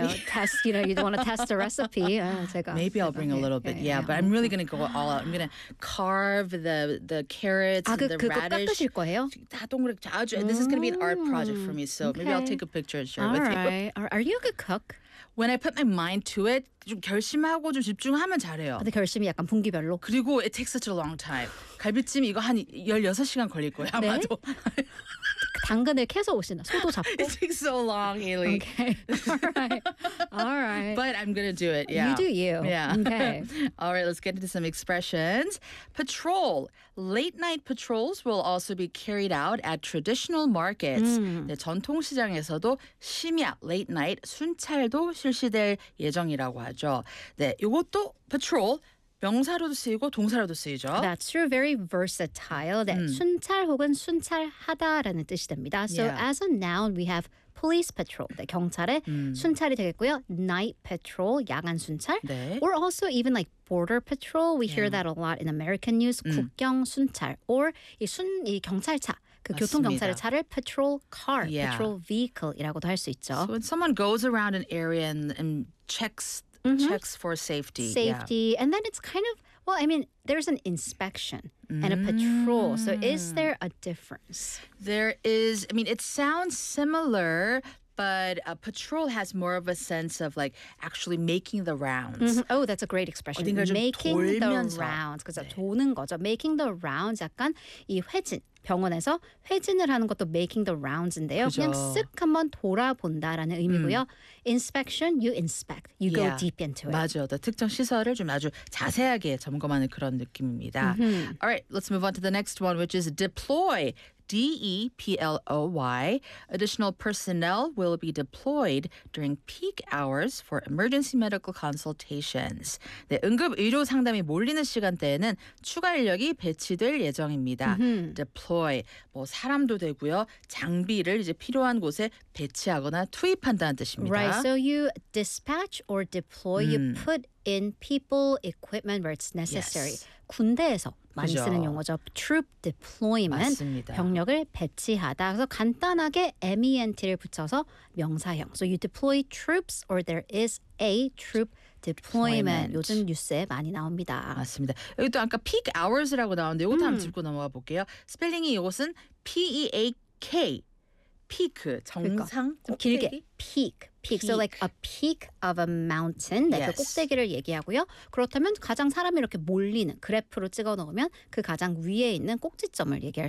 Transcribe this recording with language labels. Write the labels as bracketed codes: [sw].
[en] You know, test, you know, you want to test a recipe. Maybe I'll bring a little bit. Yeah, but I'm really going to go all out. I'm going to carve the carrots and the radish. [ko] 깎으실 거예요? [en] This is going to be an art project for me, so maybe I'll take a picture and share it with you. Are you a good cook? When I put my mind to it, [ko] 좀 결심하고 좀 집중하면 잘해요. 근데 결심이 약간 분기별로? 그리고 [en] it takes such a long time. [ko] 갈비찜 이거 한 16시간 걸릴 거예요, 아마도. 당근을 캐서 오시나 소도 잡고. [en] It takes so long, Ailey. Okay. All right. All right. But I'm gonna do it. Yeah. You do you. Yeah. Okay. All right. Let's get into some expressions. Patrol. Late night patrols will also be carried out at traditional markets. [ko] 네, 전통 시장에서도 심야 [en] late night [ko] 순찰도 실시될 예정이라고 하죠. 네, 이것도 patrol. 명사로도 쓰이고 동사로도 쓰이죠. [en] That's true. Very versatile. [ko] 네, 순찰 혹은 순찰하다라는 뜻이 됩니다. [en] So as a noun, we have police patrol. [ko] 네, 경찰의 순찰이 되겠고요. [en] Night patrol, [ko] 야간 순찰. 네. [en] Or also even like border patrol. We hear that a lot in American news. [ko] 국경 순찰. Or 이 경찰차. 그 교통 경찰의 차를 patrol car, patrol vehicle이라고도 할 수 있죠. [en] So when someone goes around an area and checks checks for safety. And then it's kind of, well, I mean, there's an inspection and a patrol. So is there a difference? There is, I mean, it sounds similar, but a patrol has more of a sense of like actually making the rounds. Oh, that's a great expression. Making the rounds. [ko] 그죠? 도는 거죠. [en] Making the rounds, [ko] 약간 이 회진. 병원에서 회진을 하는 것도 [en] making the rounds [ko] 인데요. 그죠. 그냥 쓱 한번 돌아본다라는 의미고요. [en] Inspection, you inspect. You go deep into it. [ko] 맞아요. 또 특정 시설을 좀 아주 자세하게 점검하는 그런 느낌입니다. [en] All right, let's move on to the next one, which is deploy. D-E-P-L-O-Y. Additional personnel will be deployed during peak hours for emergency medical consultations. [ko] 네, 응급 의료 상담이 몰리는 시간대에는 추가 인력이 배치될 예정입니다. Deploy. 뭐 사람도 되고요. 장비를 이제 필요한 곳에 배치하거나 투입한다는 뜻입니다. [en] Right. So you dispatch or deploy. You put in people, equipment where it's necessary. Yes. [ko] 군대에서 많이 그죠. 쓰는 용어죠. [en] Troop deployment. [ko] 맞습니다. 병력을 배치하다. 그래서 간단하게 MENT를 붙여서 명사형. [en] So you deploy troops or there is a troop deployment. [ko] 요즘 뉴스에 많이 나옵니다. 맞습니다. 여기 또 아까 peak hours라고 나오는데 이것도 한번 짚고 넘어가 볼게요. 스펠링이 이것은 P-E-A-K. Peak. 정상. 그러니까. 길게. [en] Peak. Peak. So like a peak of a mountain. [ko] 네, 그 꼭대기를 얘기하고요. 그렇다면 가장 사람이 이렇게 몰리는 그래프로 찍어놓으면 그 가장 위에 있는 꼭지점을 얘기할